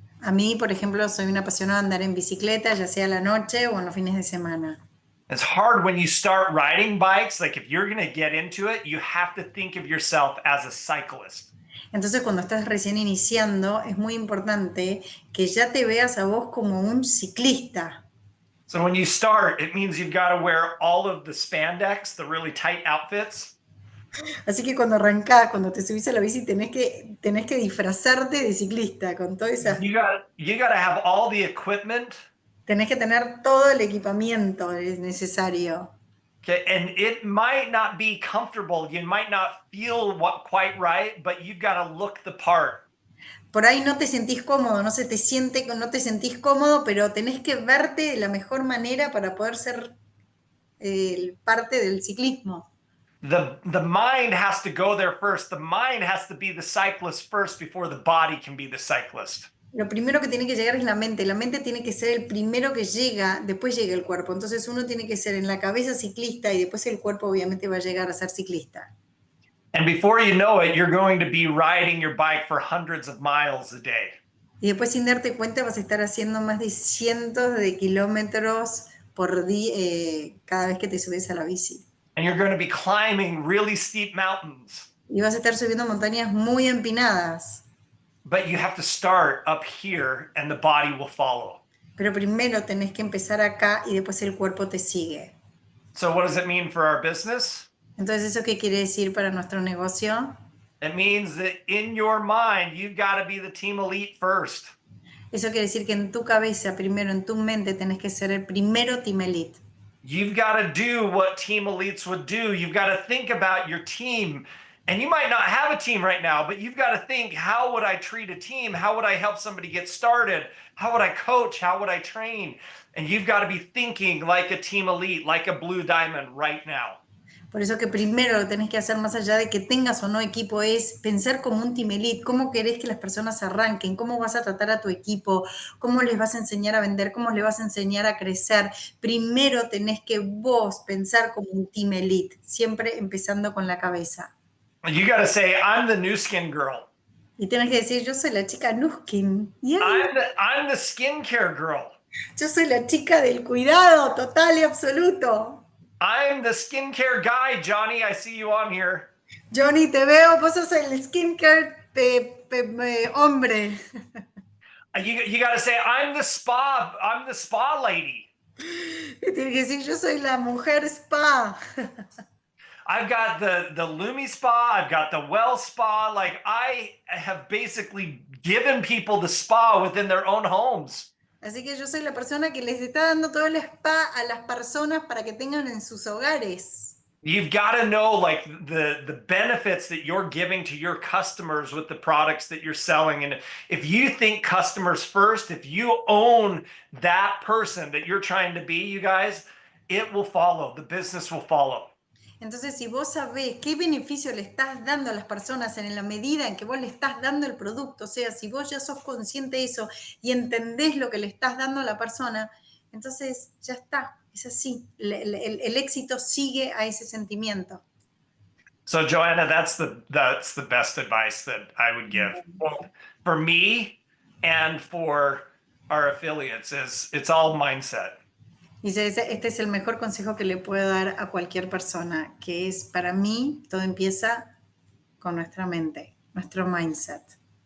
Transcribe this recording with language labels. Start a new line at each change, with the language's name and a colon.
Spanish: A mí, por ejemplo, soy una apasionada de andar en bicicleta, ya sea a la noche o en los fines de semana.
English: It's hard when you start riding bikes. Like if you're going to get into it, you have to think of yourself as a cyclist.
Spanish: Entonces, cuando estás recién iniciando, es muy importante que ya te veas a vos como un ciclista.
English: So when you start, it means you've got to wear all of the spandex, the really tight outfits.
Spanish: Así que cuando arrancás, cuando te subís a la bici, tenés que disfrazarte de ciclista con todo esas.
English: You got to have all the equipment.
Spanish: Tenés que tener todo el equipamiento necesario.
English: Okay, and it might not be comfortable. You might not feel quite right, but you've got to look the part.
Spanish: Por ahí no te sentís cómodo, no te sentís cómodo, pero tenés que verte de la mejor manera para poder ser parte del ciclismo.
English: The mind has to go there first. The mind has to be the cyclist first before the body can be the cyclist.
Spanish: Lo primero que tiene que llegar es la mente. La mente tiene que ser el primero que llega, después llega el cuerpo. Entonces uno tiene que ser en la cabeza ciclista y después el cuerpo obviamente va a llegar a ser ciclista.
English: And before you know it, you're going to be riding your bike for hundreds of miles a day.
Spanish: Y después sin darte cuenta vas a estar haciendo más de cientos de kilómetros por día cada vez que te subes a la bici.
English: And you're going to be climbing really steep mountains.
Spanish: Y vas a estar subiendo montañas muy empinadas.
English: But you have to start up here and the body will follow.
Spanish: Pero primero tenés que empezar acá y después el cuerpo te sigue.
English: So what does it mean for our business?
Spanish: Entonces, ¿eso qué quiere decir para nuestro negocio?
English: It means that in your mind, you've got to be the team elite first.
Spanish: Eso quiere decir que en tu cabeza, primero en tu mente, tenés que ser el primero team elite.
English: You've got to do what team elites would do. You've got to think about your team. And you might not have a team right now, but you've got to think, how would I treat a team? How would I help somebody get started? How would I coach? How would I train? And you've got to be thinking like a team elite, like a blue diamond right now.
Spanish: Por eso que primero lo tenés que hacer, más allá de que tengas o no equipo, es pensar como un team elite. ¿Cómo querés que las personas arranquen? ¿Cómo vas a tratar a tu equipo? ¿Cómo les vas a enseñar a vender? ¿Cómo les vas a enseñar a crecer? Primero tenés que vos pensar como un team elite, siempre empezando con la cabeza.
English: You got to say, I'm the new skin girl.
Spanish: Y tenés que decir, yo soy la chica Nuskin.
English: Yeah. I'm the skincare girl.
Spanish: Yo soy la chica del cuidado total y absoluto.
English: I'm the skincare guy, Johnny. I see you on here.
Spanish: Johnny, te veo, vos sos el skincare hombre.
English: You got to say, I'm the spa lady.
Spanish: Y tienes que decir, yo soy la mujer spa.
English: I've got the Lumi spa. I've got the Well spa. Like I have basically given people the spa within their own homes.
Spanish: Así que yo soy la persona que les está dando todo el spa a las personas para que tengan en sus hogares.
English: You've got to know like the benefits that you're giving to your customers with the products that you're selling. And if you think customers first, if you own that person that you're trying to be, you guys, it will follow. The business will follow.
Spanish: Entonces, si vos sabés qué beneficio le estás dando a las personas en la medida en que vos le estás dando el producto, o sea, si vos ya sos consciente de eso y entendés lo que le estás dando a la persona, entonces ya está, es así. El éxito sigue a ese sentimiento.
English: So, Joanna, that's the best advice that I would give. Well, for me and for our affiliates it's all mindset.
Spanish: Dice, este es el mejor consejo que le puedo dar a cualquier persona, que es, para mí, todo empieza con nuestra mente, nuestro mindset.